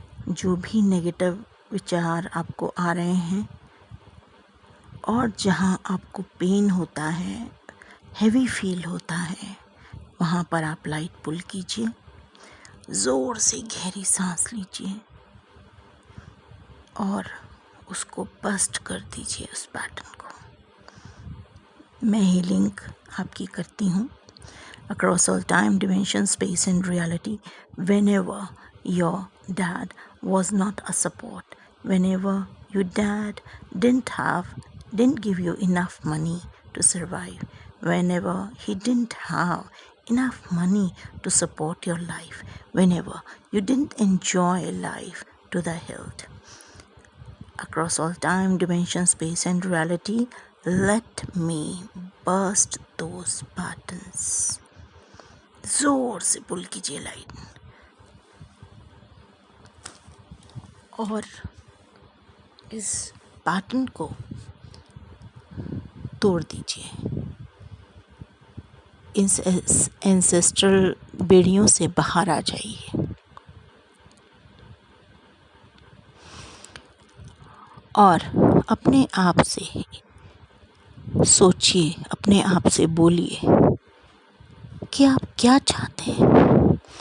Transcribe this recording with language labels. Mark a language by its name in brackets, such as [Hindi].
[Hindi] जो भी नेगेटिव विचार आपको आ रहे हैं और जहां आपको पेन होता है, हैवी फील होता है, वहां पर आप लाइट पुल कीजिए, ज़ोर से गहरी सांस लीजिए और उसको बस्ट कर दीजिए, उस पैटर्न को। मैं हीलिंग आपकी करती हूँ [English] across all time, dimension, space and reality. Whenever your dad was not a support, whenever your dad didn't give you enough money to survive, whenever he didn't have enough money to support your life, whenever you didn't enjoy life to the hilt, across all time, dimension, space and reality, let me burst those patterns. [Hindi] जोर से पुल कीजिए light और इस pattern को तोड़ दीजिए। इस ancestral बेड़ियों से बाहर आ जाइए और अपने आप से सोचिए, अपने आप से बोलिए कि आप क्या चाहते हैं।